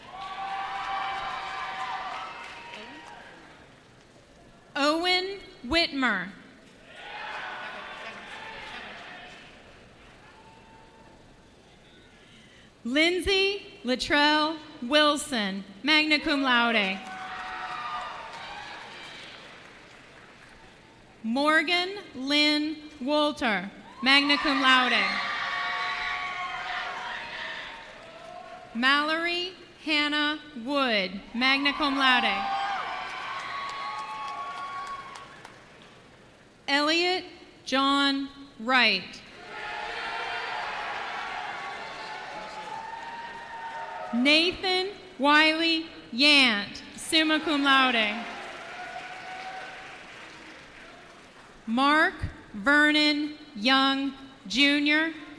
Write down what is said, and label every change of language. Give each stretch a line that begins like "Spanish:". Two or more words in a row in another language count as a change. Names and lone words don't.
English: Owen Whitmer. Lindsay Latrell Wilson,
Latin: magna cum laude.
English: Morgan Lynn Wolter,
Latin: magna cum laude.
English: Mallory Hannah Wood,
Latin: magna cum laude.
English: John Wright. Nathan Wiley Yant,
Latin: summa cum laude.
English: Mark Vernon Young, Jr.